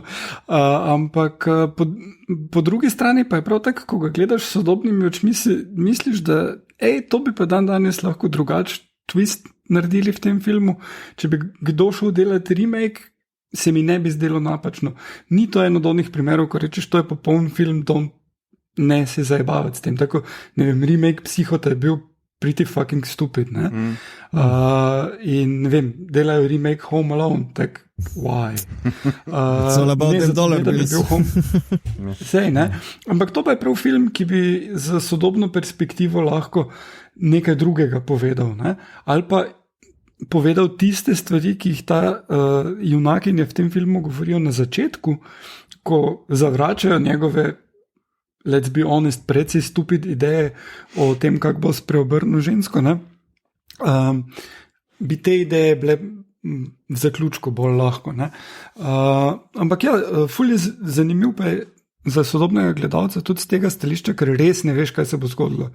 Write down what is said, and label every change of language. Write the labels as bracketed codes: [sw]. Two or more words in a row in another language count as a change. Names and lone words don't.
[sl] Ampak po drugi strani pa je prav tako, ko ga gledaš s sodobnimi očmi, misliš, da to bi pa danes lahko drugačen twist naredili v tem filmu. Če bi kdo šel delati remake, se mi ne bi zdelo napačno. Ni to eno od onih primerov, ko rečeš, to je popoln film, ne se zajebavati s tem. Tako, ne vem, remake Psihota je bil [en] pretty fucking stupid. [sl] In ne vem, delajo remake Home Alone, tak why? [en] It's all about them dollar bills. [sl] Sej, ne? Ampak to pa je prav film, ki bi za sodobno perspektivo lahko nekaj drugega povedal, ne? Ali pa povedal tiste stvari, ki jih ta junakinje v tem filmu govorijo na začetku, ko zavračajo njegove, [en] let's be honest, [sl] precej stupid ideje o tem, kako bo spreobrnil žensko, ne? Bi te ideje bile v zaključku bolj lahko, ne? Ampak ja, ful je zanimiv pa je za sodobnega gledalca tudi z tega stališča, ker res ne veš, kaj se bo zgodilo.